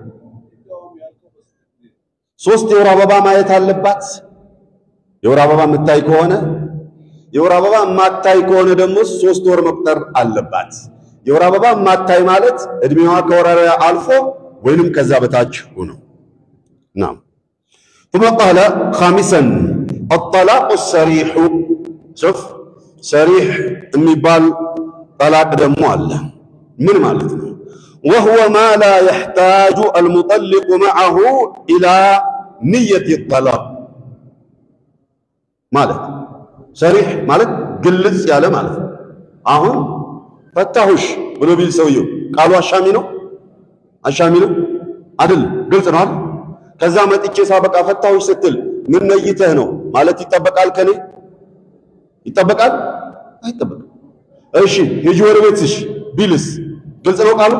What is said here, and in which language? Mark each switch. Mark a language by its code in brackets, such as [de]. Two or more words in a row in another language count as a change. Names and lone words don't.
[am] ሶስት የወር አበባ ማየት አለባት የወር አበባ መታይ ከሆነ የወር አበባ ማታይ ከሆነ ደግሞ 3 ወር መቁጠር አለባት የወር አበባ ማታይ ማለት እድሜዋ ከወራራ አልፎ ወይንም ከዛ በታች ሆኖ [ar] نعم ثم قال خامسا الطلاق الصريح شوف صريح [am] የሚባል طلاق ደግሞ አለ ምን ማለት ነው [ar] وهو ما لا يحتاج المطلق معه الى نيه الطلاق [am] ማለት صريح ማለት ግልጽ ያለ ማለት አሁን ፈታሁሽ ብሎ ቢል ሰውየው ቃሉ አሻሚ ነው አይደል ግልጽ ነው ከዛ መጥቼ ሳበቃ ፈታሁሽ ስትል ምን ነይተህ ነው ማለት ይተበቃል ከኔ ይተበቃል አይተበቅም እሺ ሂጂ ወደ ቤትሽ ቢልስ ግልጽ ነው ቃሉ